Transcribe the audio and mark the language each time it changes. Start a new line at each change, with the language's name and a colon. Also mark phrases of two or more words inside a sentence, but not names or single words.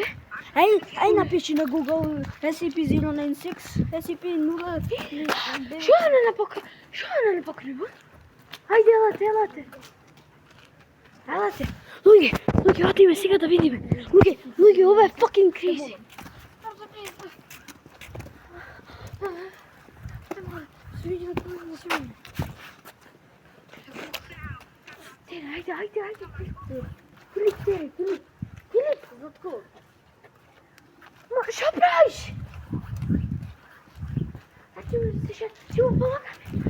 Macedonian: Ај напиши на Google SCP-096, SCP-0... Шо е не покрива? Ајде, елате. Луѓе, одиме сега да видиме. Луѓе, ова е
English: fucking crazy.
Macedonian: Ајде. Филип, Златко. Шо правиш? Ќе му помагаме.